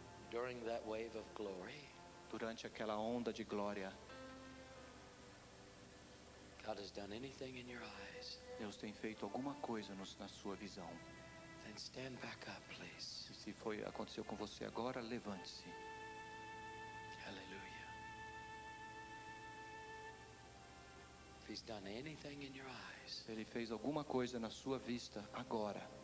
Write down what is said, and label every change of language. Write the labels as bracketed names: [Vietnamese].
[English] During that wave of glory, [Portuguese] Durante aquela onda de glória, [English] God has done anything in your eyes, [Portuguese] Deus tem feito alguma coisa na sua visão. [English] then stand back up, please. [Portuguese] E se aconteceu com você agora, levante-se. [English] Hallelujah. If he's done anything in your eyes, [Portuguese] Se Ele fez alguma coisa na sua vista agora,